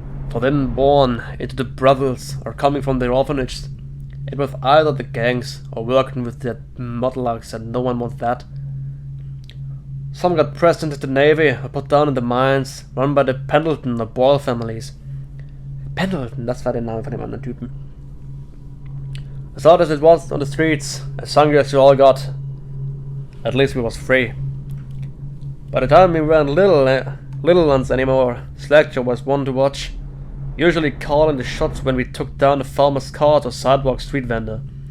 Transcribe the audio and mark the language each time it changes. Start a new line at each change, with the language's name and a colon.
English: For them born into the brothels or coming from the orphanage, it was either the gangs or working with the mudlarks, and no one wants that. Some got pressed into the navy or put down in the mines, run by the Pendleton or Boyle families.
German: Pendleton, das war der Name von dem anderen Typen.
English: As hard as it was on the streets, as hungry as we all got, at least we was free. By the time we weren't little ones anymore, Slackjaw was one to watch, usually calling the shots when we took down the farmer's cart or sidewalk street vendor.